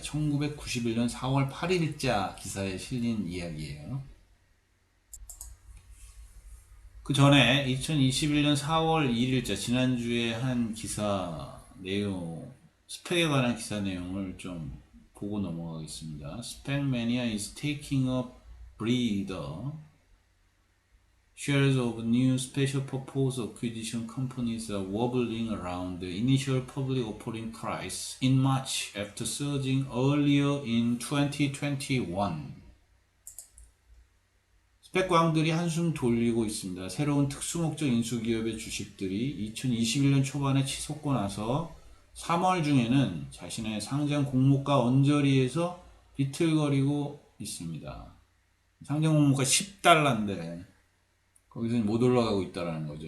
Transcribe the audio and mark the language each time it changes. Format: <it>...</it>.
<ko>1991년 4월 8일자 기사에 실린 이야기예요. 그 전에 2021년 4월 2일자 지난주에 한 기사 내용, 스펙에 관한 기사 내용을 좀 보고 넘어가겠습니다.</ko> <en>Spec mania is taking a breather. Shares of new special purpose acquisition companies are wobbling around the initial public offering price in March after surging earlier in 2021.</en> <ko>스펙광들이 한숨 돌리고 있습니다. 새로운 특수목적 인수기업의 주식들이 2021년 초반에 치솟고 나서 3월 중에는 자신의 상장 공모가 언저리에서 비틀거리고 있습니다. 상장 공모가 10달러인데 거기서 못 올라가고 있다는 거죠.</ko>